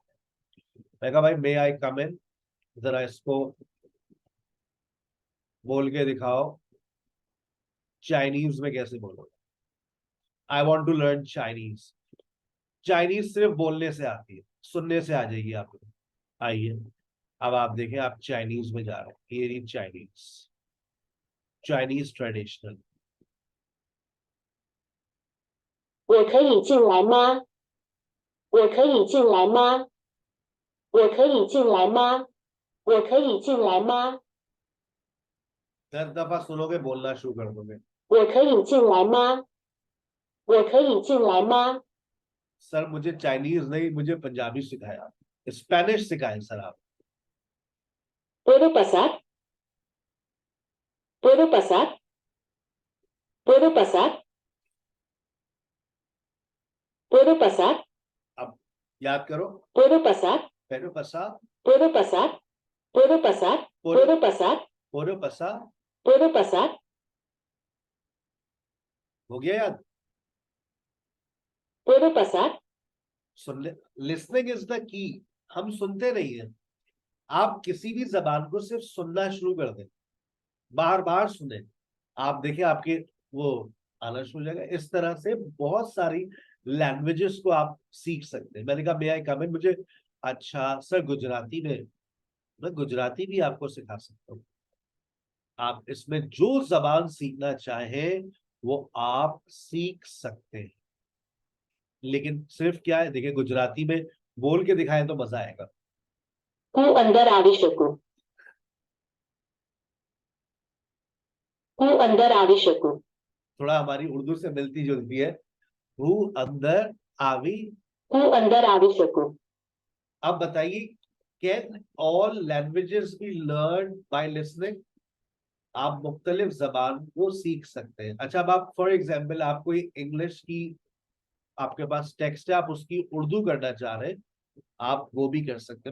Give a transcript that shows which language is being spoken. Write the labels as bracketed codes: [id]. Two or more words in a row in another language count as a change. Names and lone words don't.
[hi] मैं कहा भाई [en] may I come in, [hi] जरा इसको बोल के दिखाओ, चाइनीज में कैसे बोलो? [en] I want to learn Chinese. [hi] चाइनीज सिर्फ बोलने से आती है, सुनने से आ जाएगी आपको। आइए अब आप देखें, आप चाइनीज में जा रहे हैं, ये रही चाइनीज, [en] Chinese traditional. [zh] 我可以进来吗？我可以进来吗？我可以进来吗？我可以进来吗？ [hi] 10 दफा सुनोगे बोलना शुरू कर दोगे। [zh] 我可以进来吗？我可以进来吗？ [hi] सर मुझे चाइनीज नहीं, मुझे पंजाबी सिखाया, स्पेनिश सिखाए सर आप। [es] ¿Puedo pasar? ¿Puedo pasar? ¿Puedo pasar? ¿Puedo pasar? [hi] अब याद करो, [es] ¿Puedo pasar? puedo pasar, ¿Puedo pasar? ¿Puedo pasar? ¿Puedo pasar? puedo pasar, ¿Puedo pasar? [hi] हो गया याद? [es] ¿Puedo pasar? [hi] सुन ले, [en] listening is the key. [hi] हम सुनते नहीं है। आप किसी भी जबान को सिर्फ सुनना शुरू कर दें, बार बार सुने, आप देखिए आपके वो आना शुरू हो जाएगा। इस तरह से बहुत सारी लैंग्वेजेस को आप सीख सकते हैं। मैंने कहा [en] may I come in, [hi] मुझे अच्छा सर गुजराती में, मैं गुजराती भी आपको सिखा सकता हूँ। आप इसमें जो जबान सीखना चाहें वो आप सीख सकते हैं, लेकिन सिर्फ क्या है, देखिए गुजराती में बोल के दिखाएं तो मजा आएगा। [gu] હું અંદર આવી શકું હું અંદર આવી શકું [hi] थोड़ा हमारी उर्दू से मिलती जुलती है, [gu] હું અંદર આવી। હું અંદર આવી શકું [hi] अब बताइए, [en] can all languages be learn by listening? [hi] आप मुख्तलिफ जबान को सीख सकते हैं। अच्छा अब आप [en] for example [hi] आपको इंग्लिश की आपके पास टेक्स्ट है, आप उसकी उर्दू करना चाह रहे हैं, आप वो भी कर सकते हैं।